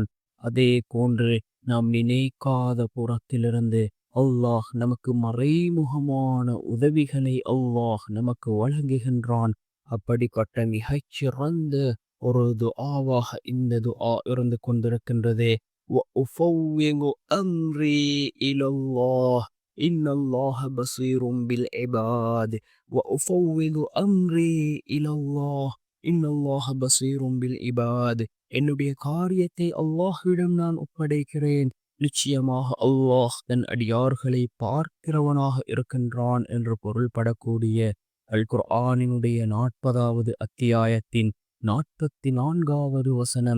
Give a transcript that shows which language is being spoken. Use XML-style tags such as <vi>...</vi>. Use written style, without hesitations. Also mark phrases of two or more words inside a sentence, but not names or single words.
<ta>அதே போன்று நாம் நினைக்காத புறத்திலிருந்து அல்லாஹ் நமக்கு மறைமுகமான உதவிகளை அல்லாஹ் நமக்கு வழங்குகின்றான். அப்படிப்பட்ட மிகச்சிறந்த ஒரு துஆவாக இந்த துஆ இருந்து கொண்டிருக்கின்றது.</ta> <ar>وَأُفَوِّضُ أَمْرِي إِلَى اللَّهِ إِنَّ اللَّهَ بَصِيرٌ بِالْعِبَادِ وَأُفَوِّضُ أَمْرِي إِلَى اللَّهِ إِنَّ اللَّهَ بَصِيرٌ بِالْعِبَادِ.</ar> <ta>என்னுடைய காரியத்தை அல்லாஹ்விடம் நான் ஒப்படைக்கிறேன். நிச்சயமாக அல்லாஹ் தன் அடியார்களை பார்க்கிறவனாக இருக்கின்றான் என்று பொருள்படக்கூடிய அல் குர்ஆனினுடைய 40வது அத்தியாயத்தின் 44வது வசனம்.</ta>